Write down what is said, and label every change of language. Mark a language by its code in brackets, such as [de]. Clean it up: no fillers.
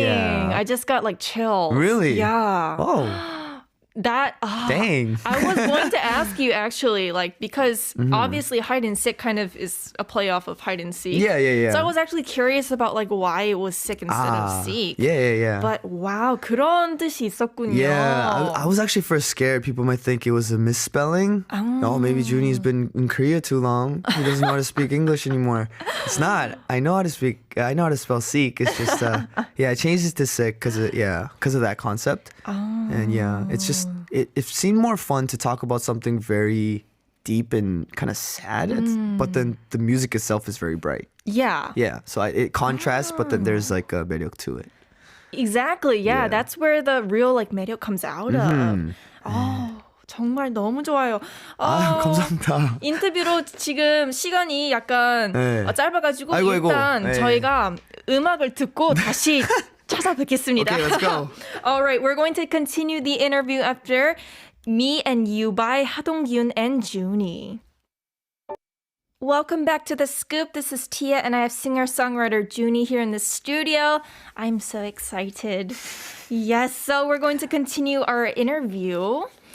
[en] Yeah. I just got like chills. Really? Yeah. Oh. That Dang. I was going to ask you actually, like, because obviously hide and seek kind of is a playoff of hide and seek. Yeah. So I was actually curious about like why it was sick instead of seek. Yeah. But wow, [ko] 그런 뜻이 있었군요. [en] Yeah, I was actually first scared. People might think it was a misspelling. Oh, maybe JUNNY's been in Korea too long. He doesn't know how to speak English anymore. It's not. I know how to spell seek. It's just, I changed it to sick because of that concept. And it's just, it seemed more fun to talk about something very deep and kind of sad, but then the music itself is very bright. Yeah. Yeah, so it contrasts, but then there's like a 매력 to it. Exactly. Yeah, that's where the real like 매력 comes out of. [ko] 정말 너무 좋아요. 감사합니다. 인터뷰로 지금 시간이 약간 짧아가지고 아이고. 일단 저희가 음악을 듣고 다시 찾아뵙겠습니다. [en] Okay, let's go. All right, we're going to continue the interview after Me and You by 하동균 and JUNNY. Welcome back to The Scoop. This is Tia, and I have singer-songwriter JUNNY here in the studio. I'm so excited. Yes, so we're going to continue our interview.